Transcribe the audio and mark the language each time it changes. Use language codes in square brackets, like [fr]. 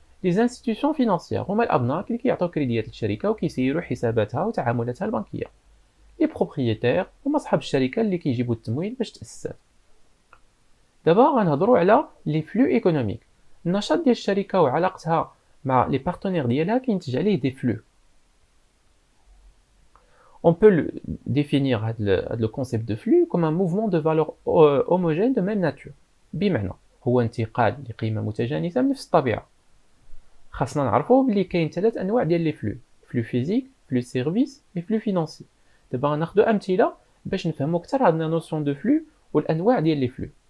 [ar] لي انستيتيوشن فينانسيير هما الابناء اللي كيعطيو كريديات للشركه وكيسيروا حساباتها وتعاملاتها البنكيه. لي بروبريتير هما صحاب الشركه اللي كيجيبوا التمويل باش تاسست. دابا غنهضروا على لي فلو ايكونوميك. النشاط ديال الشركه وعلاقتها مع لي بارتنير ديالها كينتج عليه دي فلو. [fr] On peut définir le concept de flux comme un mouvement de valeurs homogènes de même nature. [ar] بمعنى هو انتقال لقيمه متجانسه من نفس الطبيعه. خاصنا نعرفوا بلي كاين 3 انواع ديال لي فلو: فلو فيزيك، فلو سيرفيس et فلو فينانسي. دابا غناخذوا امثله باش نفهموا اكثر هاد النوسيون دو فلو والانواع ديال لي فلو.